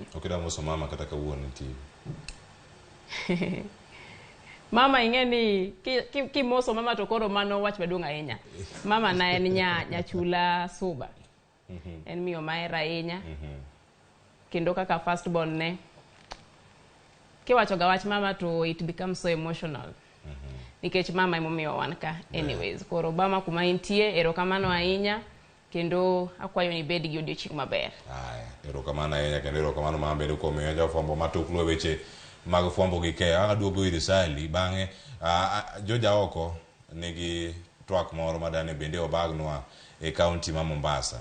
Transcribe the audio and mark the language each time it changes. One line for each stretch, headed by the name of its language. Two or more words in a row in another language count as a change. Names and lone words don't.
Luo (Kenya and Tanzania): Okida moso mama kata kawuono ti. Mama ingeni ki moso mama to koro mano wach maduong' ahinya. Mama na en nyachula Suba. En miyo mahera ahinya. Kendo kaka
English: first born
Luo (Kenya and Tanzania): ne kiwacho ga wach mama to
English: it becomes so emotional.
Luo (Kenya and Tanzania): Nikech mama emomiyo wan ka anyways. Koro bama kuma intie erokamano ahinya kendo akwayo ni bed gi odiochieng' maber. Erokamano ahinya kendo erokamano ma bedo komiyo jofwambo matuklo weche mag fwambo gi ke. Aduogo ir Sali bang'e Joja oko nigi twak moro madane bende obagnwa e kaunti ma Mombasa.